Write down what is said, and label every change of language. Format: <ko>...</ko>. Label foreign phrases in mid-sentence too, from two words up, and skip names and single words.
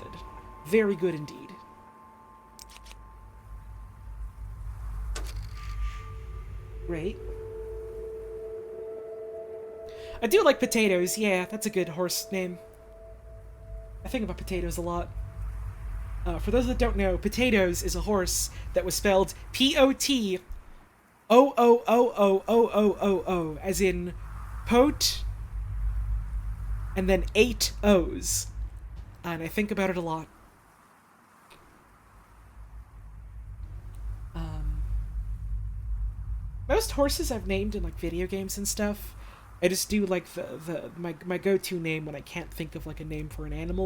<en>Very good indeed. Great. I do like potatoes, yeah, that's a good horse name. I think about potatoes a lot. For those that don't know, Potatoes is a horse that was spelled P-O-T-O-O-O-O-O-O-O-O, as in pote, and then 8 O's. And I think about it a lot. Most horses I've named in like video games and stuff, I just do like my go-to name when I can't think of like a name for an animal.</en>